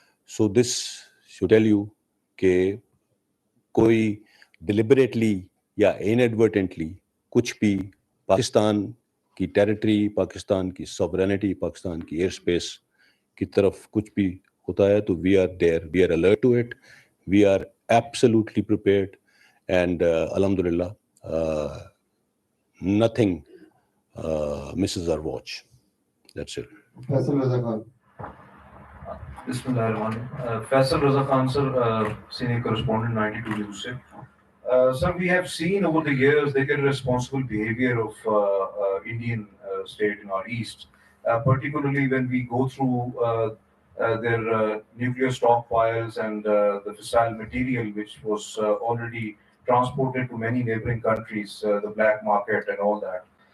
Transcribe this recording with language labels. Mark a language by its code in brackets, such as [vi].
[en] so this should tell you [ur] کہ کوئی deliberately یا انیڈورٹنٹلی کچھ بھی پاکستان کی ٹیریٹری، پاکستان کی سوورینٹی، پاکستان کی ایئر اسپیس کی طرف کچھ بھی ہوتا ہے تو [en] We are there, we are alert to it, we are absolutely prepared. And الحمد للہ nothing misses our watch. That's it. Faisal Raza Khan. [ar] بسم اللہ الرحمن الرحیم. [en] Faisal Raza Khan sir, senior correspondent 92 News سے. Sir, we have seen over the years the irresponsible behavior of Indian state in our east, particularly when we go through their nuclear stockpiles and the fissile material which was already transported to many neighboring countries, the black market and all that.